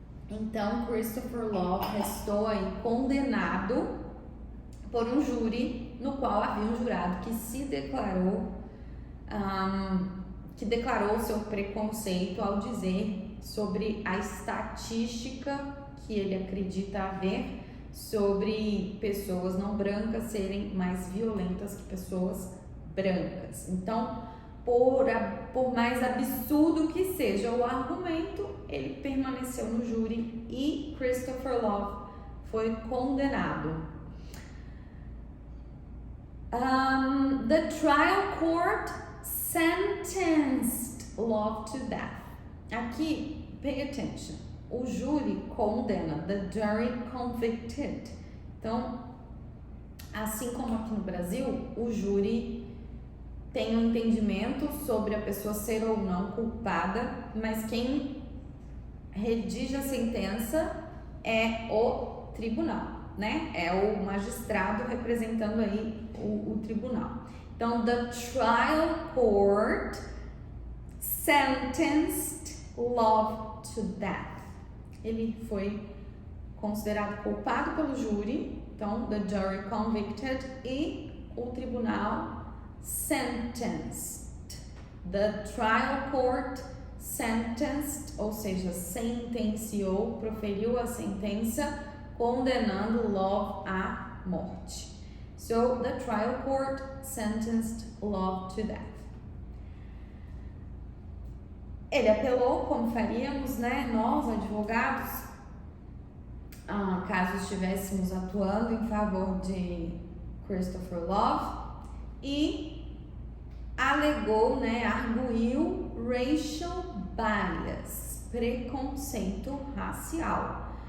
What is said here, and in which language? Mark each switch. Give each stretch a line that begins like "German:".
Portuguese: Então, Christopher Love restou aí condenado por um júri no qual havia um jurado que se declarou, que declarou seu preconceito ao dizer sobre a estatística que ele acredita haver sobre pessoas não brancas serem mais violentas que pessoas brancas. Então, por mais absurdo que seja o argumento, ele permaneceu no júri e Christopher Love foi condenado.
English: The trial court sentenced Love to death. Aqui, pay attention.
Portuguese: O júri condena,
English: the jury convicted.
Portuguese: Então, assim como aqui no Brasil, o júri tem um entendimento sobre a pessoa ser ou não culpada, mas quem redige a sentença é o tribunal, né? É o magistrado representando aí o tribunal.
English: Então, the trial court sentenced Love to death.
Portuguese: Ele foi considerado culpado pelo júri, então,
English: the jury convicted,
Portuguese: e o tribunal sentenced.
English: The trial court sentenced,
Portuguese: ou seja, sentenciou, proferiu a sentença, condenando Love à morte.
English: So, the trial court sentenced Love to death.
Portuguese: Ele apelou, como faríamos, né, nós, advogados, caso estivéssemos atuando em favor de Christopher Love, e alegou, né, arguiu racial bias, preconceito racial.